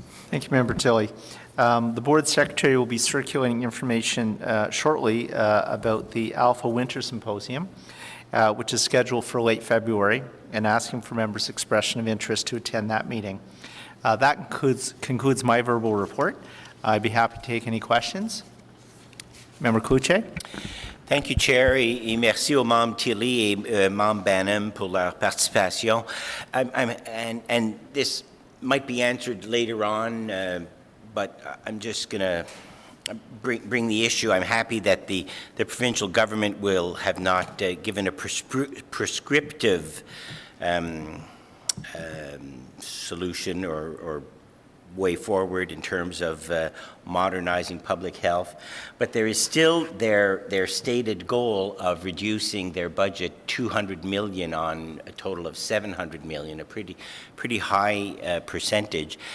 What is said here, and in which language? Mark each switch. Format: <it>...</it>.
<en>Thank you, Member Tilley. The Board Secretary will be circulating information shortly about the Alpha Winter Symposium. which is scheduled for late February, and asking for members' expression of interest to attend that meeting. That concludes my verbal report. I'd be happy to take any questions. Member Cloutier. Thank you, Chair,</en> <fr>et merci aux membres Tilly et membres Banham pour leur participation.</fr> <en>And this might be answered later on, but I'm just going to bring the issue. I'm happy that the provincial government will have not given a prescriptive solution or way forward in terms of modernizing public health, but there is still their stated goal of reducing their budget 200 million on a total of 700 million, a pretty high percentage.</en>